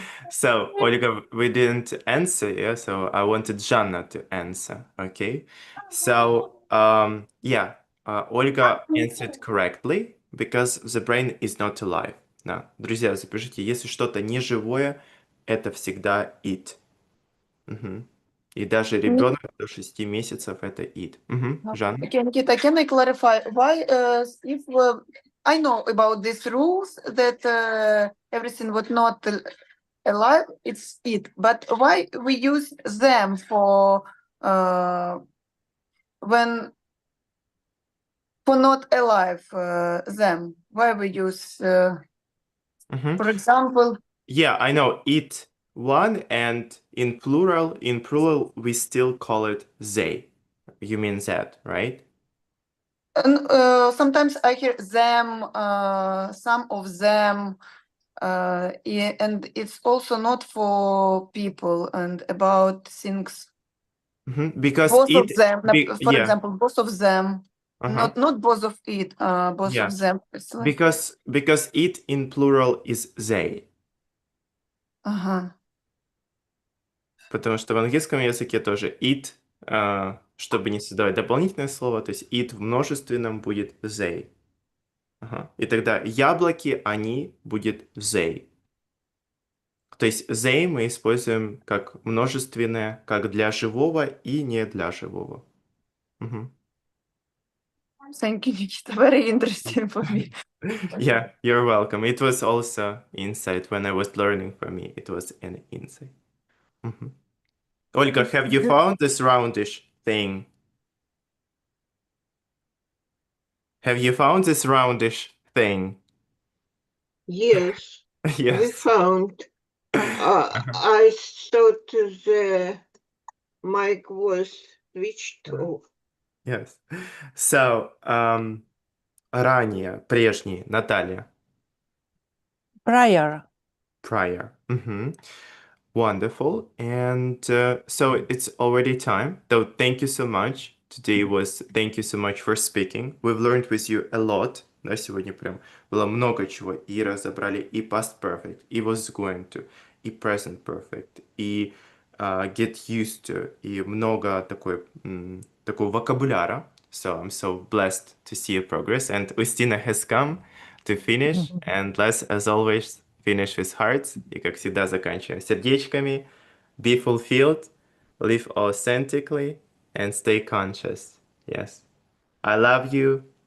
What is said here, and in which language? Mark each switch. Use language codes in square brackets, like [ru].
[en] So, Olga, we didn't answer, yeah? So I wanted Жанна to answer, okay? So, yeah, Olga answered correctly because the brain is not alive. [ru] Да. Друзья, запишите, если что-то неживое, это всегда it. Мгм. И даже ребенок до 6 месяцев это it. Мгм. Жанна? [en] Okay, Nikita, can I clarify why if I know about these rules that everything was not alive, it's it, but why we use them for when for not alive them? Why we use, Мгм. for example, Yeah, I know it one, and in plural, we still call it they. You mean that, right? sometimes I hear them, some of them, and it's also not for people and about things. Because Both of it, them, for yeah, example, both of them, uh-huh, not both of it, both yeah, of them. It's like, because it in plural is they. ага. [ru] Потому что в английском языке тоже it, чтобы не создавать дополнительное слово, то есть it в множественном будет they. Ага. И тогда яблоки, они будет they. То есть they мы используем как множественное, как для живого и не для живого. Мгм. [en] Thank you, Nikita. Very interesting for me. Yeah, you're welcome. It was also insight when I was learning for me. It was an insight. Мгм. Ольга, have you found this roundish thing? Have you found this roundish thing? Yes, we Yes. found. I thought the mic was switched off. Yes. [ru] So, ранее, прежний, Наталья. [en] Prior. Prior. Мгм. Wonderful. And so it's already time. So thank you so much. Thank you so much for speaking. We've learned with you a lot. [ru] Да, сегодня прям было много чего. И разобрали и past perfect, и was going to, и present perfect, и get used to, и много такого вокабуляра. [en] So I'm so blessed to see your progress. And Ustina has come to finish. And let's, as always, finish with hearts. [ru] И как всегда заканчиваем сердечками. [en] Be fulfilled, live authentically, and stay conscious. Yes. I love you.